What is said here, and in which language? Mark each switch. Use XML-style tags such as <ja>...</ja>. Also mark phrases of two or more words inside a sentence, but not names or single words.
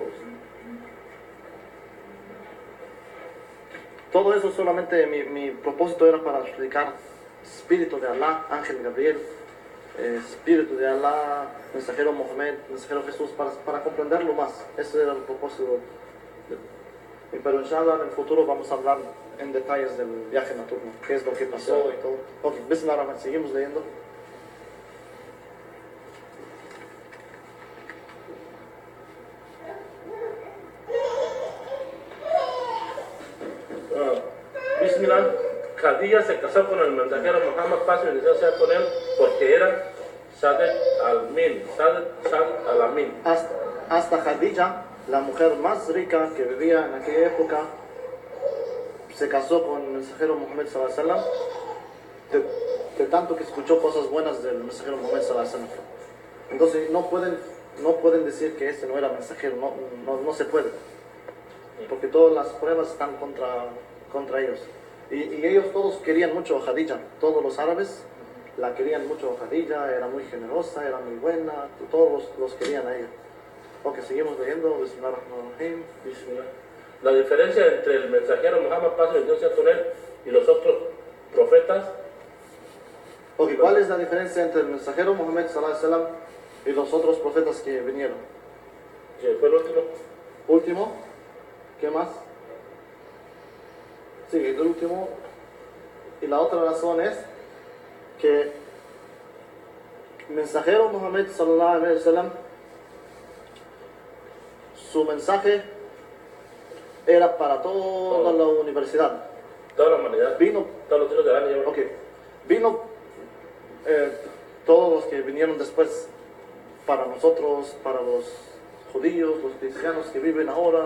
<es>Todo eso solamente mi propósito era para explicar espíritu de Allah, ángel Gabriel, espíritu de Allah, mensajero Mohammed, mensajero Jesús, para comprenderlo más. Ese era el propósito. Pero inshallah en el futuro vamos a hablar en detalles del viaje nocturno, qué es lo que pasó y todo.</es> <ar>Ok, بسم الله الرحمن,</ar> <es>seguimos leyendo. Bismillah, Khadija se casó con el mensajero Muhammad, paz y bendición sea con él, porque era Saad al-Amin. Hasta Khadija, la mujer más rica que vivía en aquella época, se casó con el mensajero Muhammad</es> <ar>صلى الله عليه وسلم,</ar> <es>de tanto que escuchó cosas buenas del mensajero Muhammad</es> <ar>صلى الله عليه وسلم.</ar> <es>Entonces no pueden decir que este no era mensajero, no se puede, porque todas las pruebas están contra ellos. Y ellos todos querían mucho a Khadija, todos los árabes la querían mucho a Khadija, era muy generosa, era muy buena, todos los querían a ella. Ok, seguimos leyendo.</es> <ar>Bismillahirrahmanirrahim. Bismillah.</ar> <es>La diferencia entre el mensajero Muhammad, paz y bendición sea con él, y los otros profetas. Ok, ¿cuál es la diferencia entre el mensajero Muhammad</es> <ar>صلى الله عليه وسلم</ar> <es>y los otros profetas que vinieron? ¿Quién fue el último? Último. ¿Qué más? Sí, el último. Y la otra razón es que el mensajero Muhammad</es> <ar>صلى الله عليه وسلم,</ar> <es>su mensaje era para toda la universidad. Toda la humanidad. Todos los hijos de Adán. Ok. Vino todos los que vinieron después, para nosotros, para los judíos, los cristianos que viven ahora.</es>